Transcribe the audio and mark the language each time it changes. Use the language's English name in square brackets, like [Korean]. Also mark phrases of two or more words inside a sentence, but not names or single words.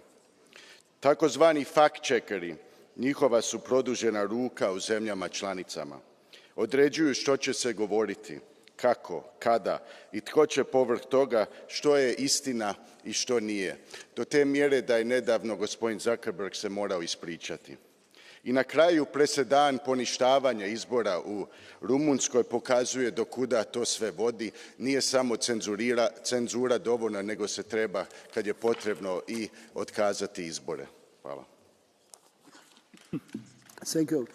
[Croatian] Takozvani fact-checkeri, njihova su produžena ruka u zemljama članicama. Određuju što će se govoriti, kako, kada i tko će povrh toga što je istina i što nije. Do te mjere da je nedavno gospodin Zuckerberg se morao ispričati. I na kraju presedan poništavanja izbora u Rumunjskoj pokazuje do kuda to sve vodi. Nije samo cenzura dovoljna, nego se treba, kad je potrebno, i otkazati izbore. Hvala. [English] Thank you.